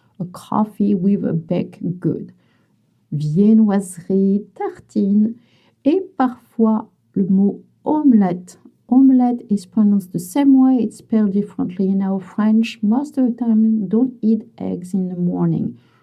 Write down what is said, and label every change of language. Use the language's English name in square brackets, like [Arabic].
[English] A coffee with a baked good. [French] Viennoiserie, tartine, et parfois le mot omelette. [English] Omelette is pronounced the same way, it's spelled differently. In our French, most of the time, don't eat eggs in the morning.